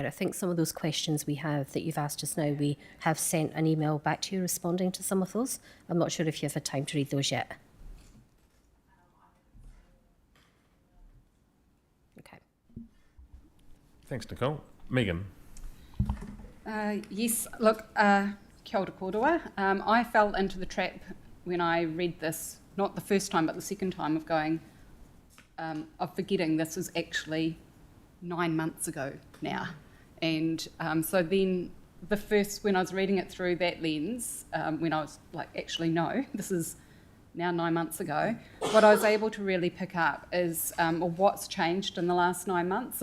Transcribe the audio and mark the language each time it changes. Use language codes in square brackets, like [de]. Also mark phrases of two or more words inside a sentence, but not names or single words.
[en] I think some of those questions we have that you've asked us now, we have sent an email back to you responding to some of those. I'm not sure if you've had time to read those yet. Okay. Thanks, Nicole. Megan? Yes, look, [mi] kia ora kōrua. [en] I fell into the trap when I read this, not the first time, but the second time, of going, of forgetting this was actually 9 months ago now. And so then when I was reading it through that lens, when I was like, actually, no, this is now 9 months ago, what I was able to really pick up is what's changed in the last 9 months.